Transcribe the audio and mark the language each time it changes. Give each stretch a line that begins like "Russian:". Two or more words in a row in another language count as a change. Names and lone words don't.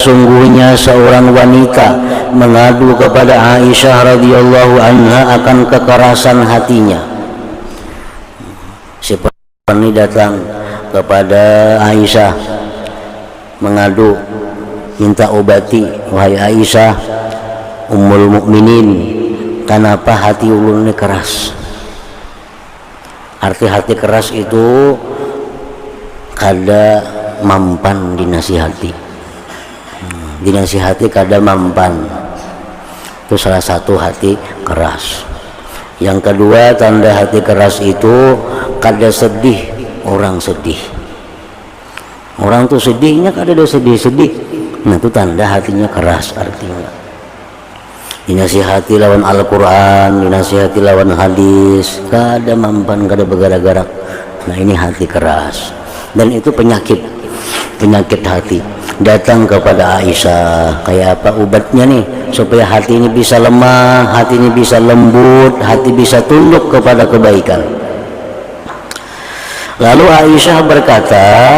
Indonesian: sungguhnya seorang wanita mengadu kepada Aisyah
Arabic: رضي الله عنها
Indonesian: akan kekerasan hatinya. Si perempuan ini datang kepada Aisyah mengadu, minta obati, wahai Aisyah
Arabic: أم المؤمنين,
Indonesian: kenapa hati ulun ini keras? Arti hati keras itu
Banjar: kada mampan
Indonesian: dinasihati, dinasihati
Banjar: kada mampan,
Indonesian: itu salah satu hati keras. Yang kedua, tanda hati keras itu kada sedih orang sedih. Orang tuh sedihnya kada ada sedih-sedih, nah itu tanda hatinya keras. Artinya dinasihati lawan Al-Quran, dinasihati lawan hadis,
Banjar: kada mampan,
Indonesian: kada bergerak-gerak. Nah ini hati keras, dan itu penyakit hati. Datang kepada Aisyah, kayak apa obatnya nih supaya hati ini bisa lemah, hati ini bisa lembut, hati bisa tunduk kepada kebaikan. Lalu Aisyah berkata,